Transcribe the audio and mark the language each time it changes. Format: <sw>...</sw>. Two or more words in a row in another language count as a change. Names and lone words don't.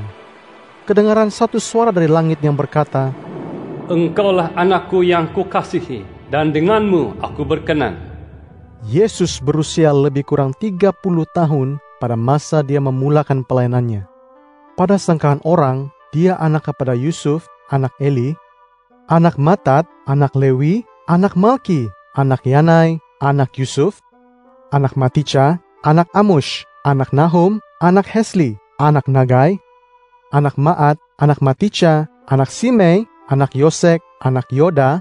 <ms>Kedengaran satu suara dari langit yang berkata, "Engkaulah anakku yang kukasihi, dan denganmu aku berkenan." Yesus berusia lebih kurang 30 tahun pada masa dia memulakan pelayanannya. Pada sangkaan orang, dia anak kepada Yusuf, anak Eli, anak Matat, anak Lewi, anak Malki, anak Yanai, anak Yusuf, anak Matica, anak Amush, anak Nahum, anak Hesli, anak Nagai, anak Maat, anak Matica, anak Simei, anak Yosek, anak Yoda,</ms>